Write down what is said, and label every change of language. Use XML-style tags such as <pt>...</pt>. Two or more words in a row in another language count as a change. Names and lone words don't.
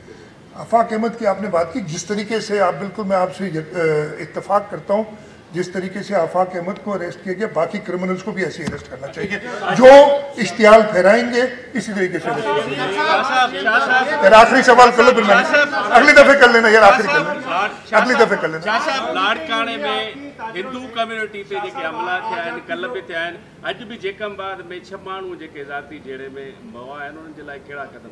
<ur>آفاق احمد کی آپ نے بات کی, جس طریقے سے آپ, بالکل میں آپ سے اتفاق کرتا ہوں, جس طریقے سے آفاق احمد کو اریسٹ کیا گیا, باقی کرمنلز کو بھی ایسے اریسٹ کرنا چاہیے جو اشتعال پھیرائیں گے, اسی طریقے سے. یار آخری سوال کر لو, پھر میں اگلی دفعہ کر لینا, یار آخری کر لینا, اگلی دفعہ کر لینا.</ur> <sd>لاڑکانے میں ہندو کمیونٹی تے जेके हमला थिया आहिनि, कल्ह बि थिया आहिनि, अॼु बि जेकमबाद में 6 माण्हू जेके ज़ाती जहिड़े में मवा आहिनि, उन्हनि जे लाइ कहिड़ा क़दम</sd>